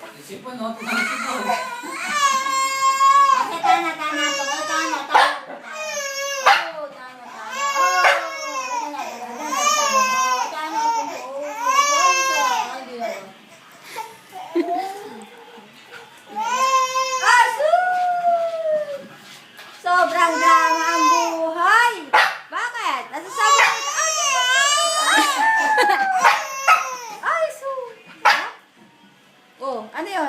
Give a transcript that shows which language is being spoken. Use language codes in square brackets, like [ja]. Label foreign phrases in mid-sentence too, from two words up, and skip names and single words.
[tl] Sipon, no? Sipon. Okay, tana to. Oh, tana. Oh, tana. Oh, tana to. Sobrang drama ang buhay. Bakit? Nasasabi ko ito. Ay, oh, ano yun?